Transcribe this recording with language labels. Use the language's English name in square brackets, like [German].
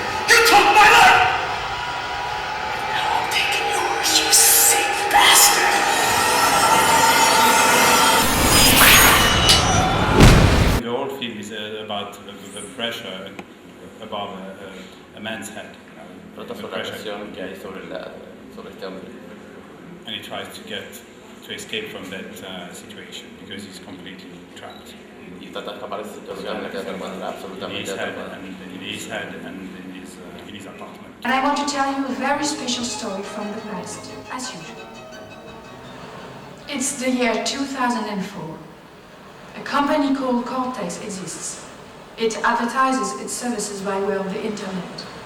[English] You took my life! Now I'm taking yours, you sick bastard! The whole film is about the pressure above a man's head. [Spanish] Trata sobre la presión que hay sobre el hombre. [English] And he tries to escape from that situation because he's completely trapped. [Spanish] Y trata de escapar de esa situación en la que está absolutamente atrapado. [English] In his head and in his apartment. And I want to tell you a very special story from the past, as usual. It's the year 2004. A company called Cortex exists. It advertises its services by way of the internet.